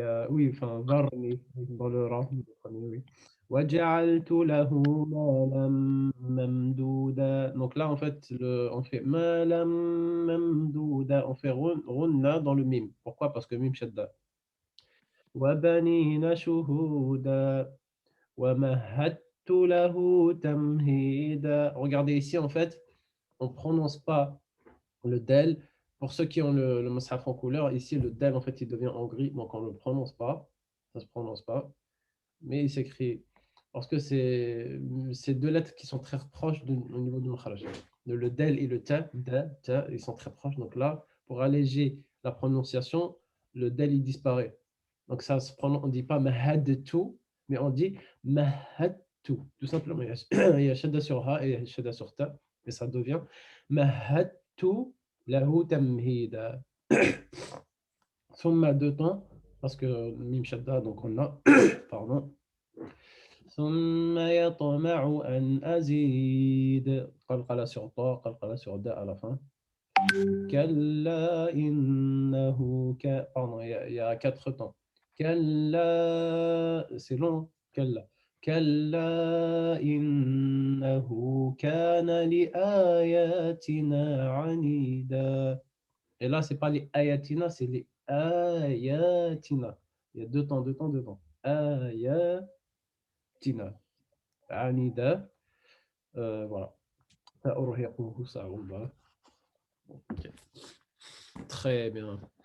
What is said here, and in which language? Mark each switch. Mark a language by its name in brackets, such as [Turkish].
[French] Oui, enfin, ذرني dans le rang, oui. [Arabic] وجعلت له مالا ممدودا. [French] Donc là, en fait, on fait [Arabic] مالا ممدودا. [French] On fait غنة dans le mime. Pourquoi? Parce que mime shadda. [Arabic] وبنين شهودا ومهدت له تمهيدا. [French] Regardez ici, en fait, on ne prononce pas le del. Pour ceux qui ont le mushaf en couleur, ici, le del, en fait, il devient en gris, donc on ne le prononce pas. Ça ne se prononce pas. Mais il s'écrit, parce que c'est 2 lettres qui sont très proches au niveau du makhraj. Le del et le ta, ils sont très proches. Donc là, pour alléger la prononciation, le del, il disparaît. Donc ça se prononce, on ne dit pas mahadtu, mais on dit mahadtu. Tout simplement, il y a shadda sur ha et shadda sur ta, et ça devient mahadtu lahu tamhida. Thumma deux temps, parce que mim shadda, donc on a, pardon. [Arabic] ثم يطمع أن أزيد [French] قلقلة sur ta, قلقلة sur da à la fin. [Arabic] كلا إنه [French] pardon, il y a quatre temps. كلا, c'est long. [Arabic] كلا كلا إنه كان لآياتنا عنيدا. [French] Et là, c'est pas les ayatina, c'est les ayatina. Il y a deux temps, deux temps, deux temps. [Arabic] Ayatina. [French] Anida. Voilà. [Arabic] سأرهقه صعوبة. [French] Ok. Très bien.